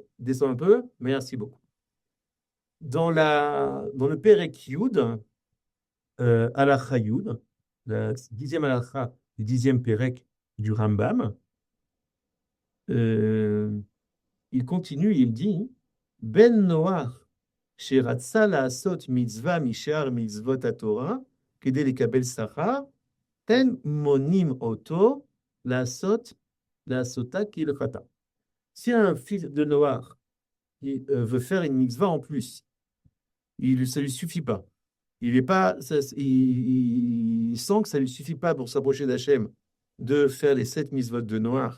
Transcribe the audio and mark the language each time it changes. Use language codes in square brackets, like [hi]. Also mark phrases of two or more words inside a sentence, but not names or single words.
[fr] Descends un peu. Merci beaucoup. Dans le [he] פרק י הלכה י, [fr] la 10e halakha du 10e Perek du Rambam, euh, il continue, il dit [he] בן נח שרצה לעשות מצוה משאר מצוות התורה כדי לקבל שכר אין מונעים אותו לעשותה כהלכתה. [fr] Si un fils de Noach veut faire une mitzvah en plus, ça lui suffit pas. Il est pas, il sent que ça lui suffit pas pour s'approcher d'Hachem de faire les 7 mitzvot de Noach.